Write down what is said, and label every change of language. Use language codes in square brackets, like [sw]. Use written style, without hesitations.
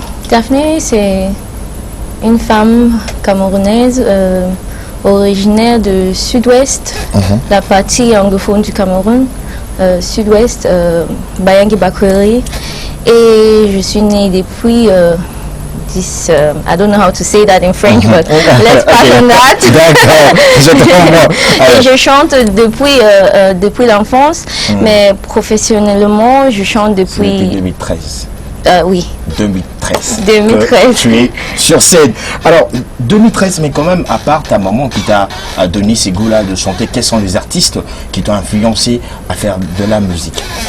[fr] Daphné, c'est une femme camerounaise originaire de Sud-Ouest, la partie anglophone du Cameroun, Sud-Ouest, Bayangi Bakweri. Et je suis née depuis [en] I don't know how to say that in French, but let's pass on that. [fr] Et je chante depuis l'enfance, mais professionnellement, je chante depuis 2013. Oui. 2013. 2013. Tu es sur scène. Alors, 2013, mais quand même, à part ta maman qui t'a donné ces goûts-là de chanter, quels sont les artistes qui t'ont influencé à faire de la musique?